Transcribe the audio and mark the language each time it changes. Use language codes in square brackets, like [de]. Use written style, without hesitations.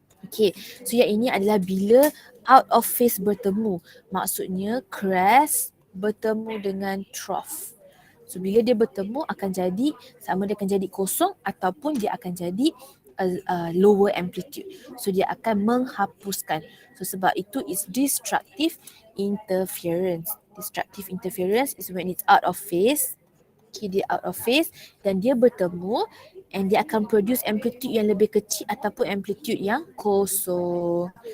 [ms] Okay, so yang ini adalah bila out of phase bertemu. Maksudnya crest bertemu dengan trough. So bila dia bertemu akan jadi, sama dia akan jadi kosong ataupun dia akan jadi lower amplitude. So dia akan menghapuskan. So sebab itu is destructive interference. [en] Destructive interference is when it's out of phase. [ms] Okay, dia out of phase dan dia bertemu and dia akan produce amplitude yang lebih kecil ataupun amplitude yang kosong.